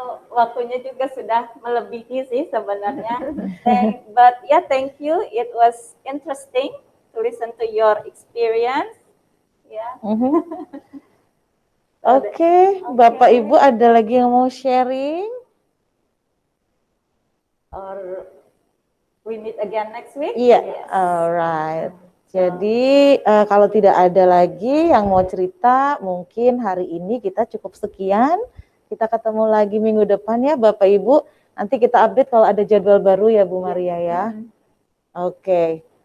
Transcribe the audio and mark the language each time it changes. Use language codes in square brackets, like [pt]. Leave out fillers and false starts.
[id] Waktunya juga sudah melebihi sih sebenarnya. [en] But yeah, thank you. It was interesting to listen to your experience. [id] Ya. Oke, Bapak Ibu ada lagi yang mau sharing? [en] Or we meet again next week? [id] Iya, [en] Yes. alright. [id] Jadi kalau tidak ada lagi yang mau cerita, mungkin hari ini kita cukup sekian. Kita ketemu lagi minggu depan ya Bapak Ibu. Nanti kita update kalau ada jadwal baru ya Bu Maria ya. Oke.